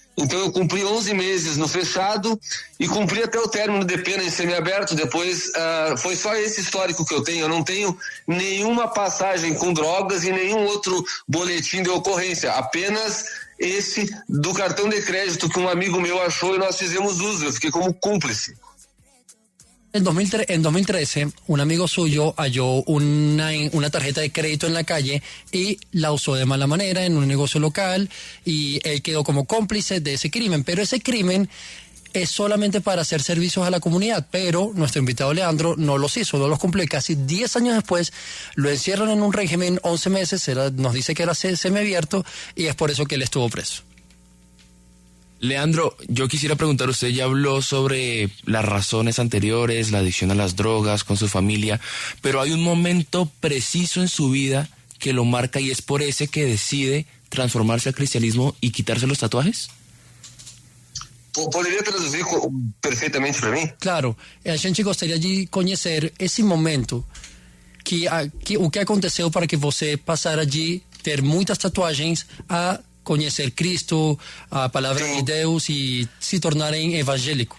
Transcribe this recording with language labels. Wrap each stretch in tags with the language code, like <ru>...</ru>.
<pt>Então eu cumpri 11 meses no fechado e cumpri até o término de pena em semiaberto. Depois foi só esse histórico que eu tenho. Eu não tenho nenhuma passagem com drogas e nenhum outro boletim de ocorrência. Apenas esse do cartão de crédito que um amigo meu achou e nós fizemos uso. Eu fiquei como cúmplice.</pt> <es>En 2013, un amigo suyo halló una tarjeta de crédito en la calle y la usó de mala manera en un negocio local y él quedó como cómplice de ese crimen. Pero ese crimen es solamente para hacer servicios a la comunidad, pero nuestro invitado Leandro no los hizo, no los cumplió. Y casi 10 años después lo encierran en un régimen, 11 meses, nos dice que era semiabierto y es por eso que él estuvo preso. Leandro, yo quisiera preguntar, usted ya habló sobre las razones anteriores, la adicción a las drogas con su familia, pero hay un momento preciso en su vida que lo marca y es por ese que decide transformarse al cristianismo y quitarse los tatuajes.</es> <pt>Poderia traduzir perfeitamente para mim? Claro, a gente gostaria de conhecer esse momento, o que aconteceu para que você passara de ter muitas tatuagens a conhecer Cristo, a palavra de Deus e se tornarem evangélico.</pt>